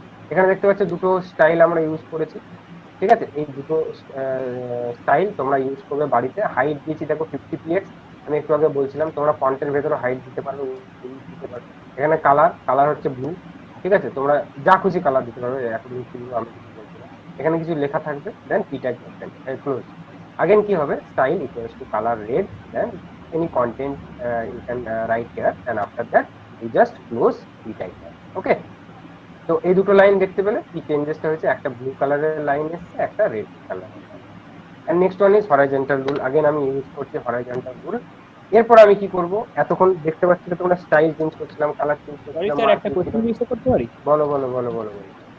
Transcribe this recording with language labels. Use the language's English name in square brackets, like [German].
[Bangla] এখানে দেখতে পাচ্ছ দুটো স্টাইল আমরা ইউজ করেছি, ঠিক আছে। এই দুটো স্টাইল তোমরা ইউজ করবে বাড়িতে। হাইট দিয়েছি দেখো 50px, আমি একটু আগে বলছিলাম তোমরা ফন্টের ভেতরে হাইট দিতে পারবে, দিতে পারবে। এখানে কালার হচ্ছে ব্লু, ঠিক আছে, তোমরা যা খুশি কালার দিতে পারবে, অ্যাকর্ডিং টু ইউ, আমি কিছু বলছি না। এখানে কিছু লেখা থাকবে, দেন পি ট্যাগ ক্লোজ। [English] again [Bangla] কি হবে, [English] Style equals to colour red, then any content you can write here, and after that you just close p tag, okay. [Bangla] তো এই দুটো লাইন দেখতে পেলে কি চেঞ্জেসটা হয়েছে, একটা ব্লু কালারের লাইন এসছে, একটা রেড কালারের line. And next one is horizontal rule, again আমি ইউজ করছি হরাইজন্টাল রুল। এরপর আমি কি করব, এতক্ষণ দেখতে পাচ্ছিলে তোমরা স্টাইল চেঞ্জ করছিলাম, কালার চেঞ্জ সরি করছিলাম, স্যার, একটা কোশ্চেন জিজ্ঞাসা করতে পারি? বলো বলো বলো বলো বলো।